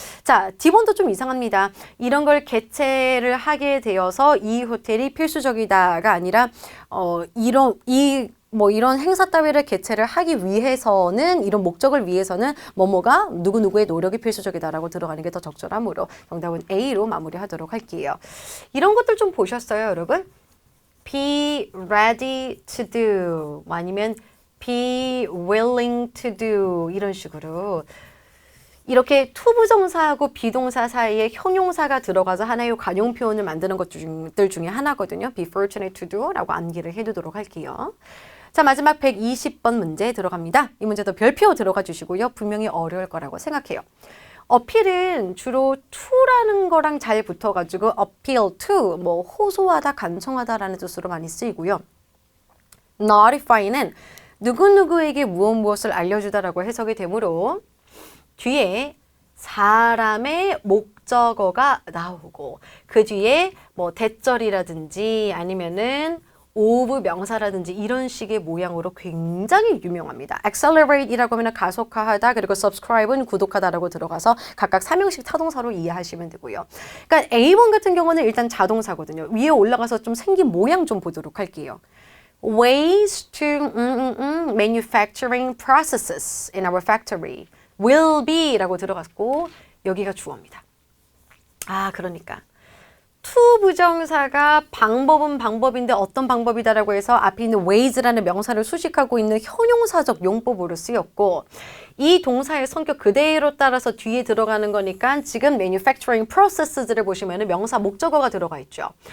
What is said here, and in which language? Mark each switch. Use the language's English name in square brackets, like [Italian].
[Korean] 자, D번도 좀 이상합니다. 이런 걸 개최를 하게 되어서 이 호텔이 필수적이다가 아니라 이런 행사 따위를 개최를 하기 위해서는, 이런 목적을 위해서는 뭐뭐가 누구누구의 노력이 필수적이다라고 들어가는 게 더 적절하므로 정답은 A로 마무리하도록 할게요. 이런 것들 좀 보셨어요, 여러분? [English] Be ready to do [Korean] 아니면 [English] be willing to do [Korean] 이런 식으로 이렇게 투부정사하고 비동사 사이에 형용사가 들어가서 하나의 관용 표현을 만드는 것들 중에 하나거든요. [English] be fortunate to do [Korean] 라고 암기를 해두도록 할게요. 자, 마지막 120번 문제 들어갑니다. 이 문제도 별표 들어가 주시고요. 분명히 어려울 거라고 생각해요. 어필은 주로 to라는 거랑 잘 붙어가지고 [English] appeal to, [Korean] 뭐 호소하다, 간청하다라는 뜻으로 많이 쓰이고요. notify는 누구누구에게 무엇을 알려주다라고 해석이 되므로 뒤에 사람의 목적어가 나오고 그 뒤에 뭐 대절이라든지 아니면은 of 명사라든지 이런 식의 모양으로 굉장히 유명합니다. accelerate이라고 하면 가속화하다, 그리고 subscribe은 구독하다라고 들어가서 각각 3형식 타동사로 이해하시면 되고요. 그러니까 A1 같은 경우는 일단 자동사거든요. 위에 올라가서 좀 생긴 모양 좀 보도록 할게요. [English] Ways to manufacturing processes in our factory will be [Korean] 라고 들어갔고 여기가 주어입니다. 아, 그러니까 to 부정사가 방법은 방법인데 어떤 방법이다라고 해서 앞에 있는 ways라는 명사를 수식하고 있는 형용사적 용법으로 쓰였고 이 동사의 성격 그대로 따라서 뒤에 들어가는 거니까 지금 manufacturing processes를 보시면 명사 목적어가 들어가 있죠.